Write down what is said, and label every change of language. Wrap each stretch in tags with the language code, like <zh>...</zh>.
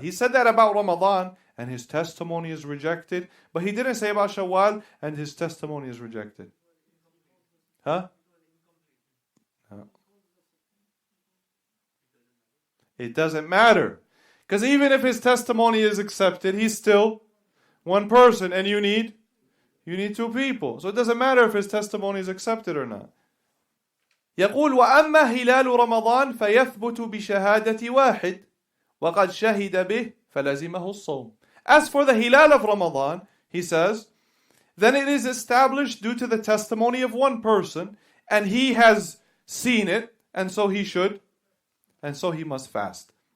<en>He said that about Ramadan and his testimony is rejected, but he didn't say about Shawwal and his testimony is rejected. Huh? No. It doesn't matter. Because even if his testimony is accepted, he's still one person and you need two people. So it doesn't matter if his testimony is accepted or not.</en> <ar>يقول وأما هلال رمضان فيثبت بشهادة واحد وقد شهد به فلزمه الصوم.</ar> <en>As for the hilal of Ramadan, he says, then it is established due to the testimony of one person, and he has seen it, and so he must fast.</en>